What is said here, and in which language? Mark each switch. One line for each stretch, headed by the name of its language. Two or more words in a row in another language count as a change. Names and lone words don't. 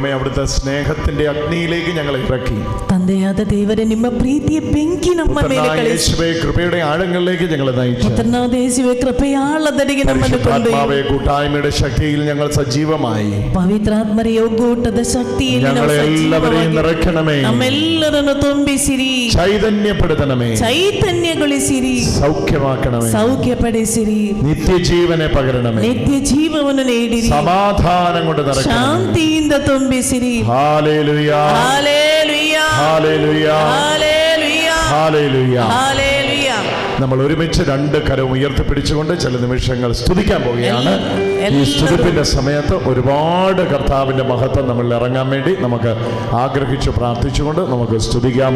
Malayalam: അവിടുത്തെ സ്നേഹത്തിന്റെ അഗ്നിയിലേക്ക് ഞങ്ങളെ ഇറക്കി.
Kannada: ತಂದೆಯಾದ ದೇವರೇ, ನಿಮ್ಮ ಪ್ರೀತಿಯ ಬೆಂಕಿ ನಮ್ಮ ಮೇಲೆ ಕಳಿಸಿ.
Malayalam: കൃപയുടെ ആഴങ്ങളിലേക്ക് ഞങ്ങളെ നയിച്ചു. പുത്രനായ യേശുവേ,
Kannada: കൃപೆಯ ಆಳದಡಿಗೆ ನಮ್ಮನ್ನು ಕೊಂಡೊಯ್ಯಿರಿ.
Malayalam: കൂട്ടായ്മയുടെ ശക്തിയിൽ ഞങ്ങൾ സജീവമായി.
Kannada: ಪವಿತ್ರಾತ್ಮರ ಒಗ್ಗೂಟದ ಶಕ್ತಿಯಲ್ಲಿ
Malayalam: ഞങ്ങളെ എല്ലാവരെയും നിറയ്ക്കണമേ.
Kannada: ನಮ್ಮೆಲ್ಲರನ್ನು ತುಂಬಿಸಿರಿ.
Malayalam: ചൈതന്യപ്പെടുത്തണമേ.
Kannada: ಚೈತನ್ಯಗೊಳಿಸಿರಿ.
Malayalam: സൗഖ്യമാക്കണമേ.
Kannada: ಸೌಖ್ಯಪಡಿಸಿರಿ.
Malayalam: നിത്യജീവനെ പകരണമേ.
Kannada: ನಿತ್ಯ ಜೀವವನ್ನು ನೀಡಿರಿ.
Malayalam: സമാധാനം കൊണ്ട് നിറയ്ക്കണമേ.
Kannada: ಶಾಂತಿಯಿಂದ ತುಂಬಿಸಿರಿ.
Malayalam: ഹല്ലേലൂയ, ഹല്ലേലൂയ, ഹല്ലേലൂയ, ഹല്ലേലൂയ, ഹല്ലേലൂയ, ഹല്ലേലൂയ. നമ്മൾ ഒരുമിച്ച് രണ്ട് കരവും ഉയർത്തിപ്പിടിച്ചുകൊണ്ട് ചില നിമിഷങ്ങൾ സ്തുതിക്കാൻ പോവുകയാണ്. ഈ സ്തുതിപ്പിന്റെ സമയത്ത് ഒരുപാട് കർത്താവിന്റെ മഹത്വം നമ്മളിൽ ഇറങ്ങാൻ വേണ്ടി നമുക്ക് ആഗ്രഹിച്ചു പ്രാർത്ഥിച്ചുകൊണ്ട് നമുക്ക് സ്തുതിക്കാം.